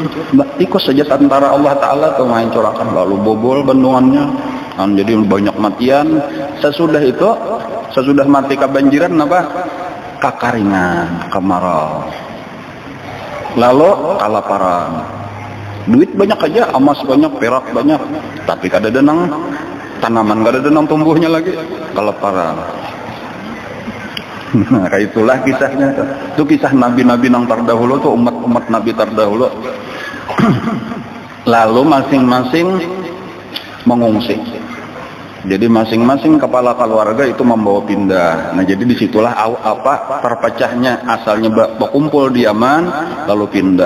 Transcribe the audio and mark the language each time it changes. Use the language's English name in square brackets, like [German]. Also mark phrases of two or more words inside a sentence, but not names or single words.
[Banjar] Tikus saja antara Allah Ta'ala tuh menghancurkan, lalu bobol bendungannya. Jadi banyak matian. [Indonesian] Sesudah mati kebanjiran apa? Kekeringan, kemarau. Lalu kelaparan. [Banjar] Duit banyak aja, emas banyak, perak banyak, tapi kada ada nang tanaman, kada ada nang tumbuhnya lagi, kelaparan. [Indonesian] Nah, itulah kisahnya. [Banjar] Itu kisah nabi-nabi nang terdahulu tuh, umat-umat nabi terdahulu. [Indonesian] Lalu masing-masing mengungsi. Jadi masing-masing kepala keluarga itu membawa pindah. Nah jadi disitulah terpecahnya, asalnya berkumpul di Yaman lalu pindah.